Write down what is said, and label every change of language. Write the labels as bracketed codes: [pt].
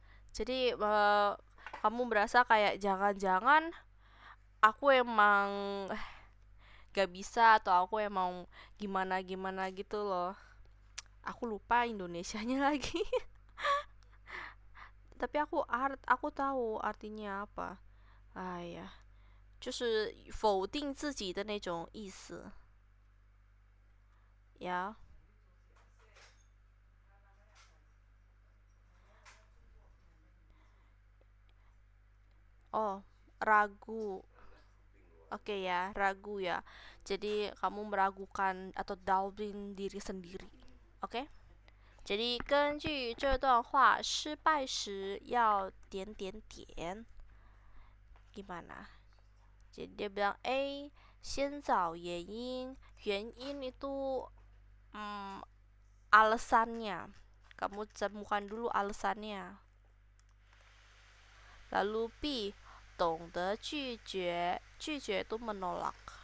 [id] Jadi kamu merasa kayak jangan-jangan aku emang gak bisa, atau aku emang gimana-gimana gitu loh. Aku lupa Indonesianya lagi. Tapi aku tahu artinya apa. [zh] 哎呀，就是否定自己的那种意思呀。 [id] Oh, ragu. Oke ya, ragu ya. Jadi kamu meragukan atau doubting diri sendiri. Oke? Jadi [zh] 根据这段话，失败时要点点点。 [id] Gimana? Jadi dia bilang A, [zh] 先找原因，原因 [id] itu alasannya. Kamu temukan dulu alasannya. Lalu B, [zh] 懂得拒绝，拒绝 [id] itu menolak.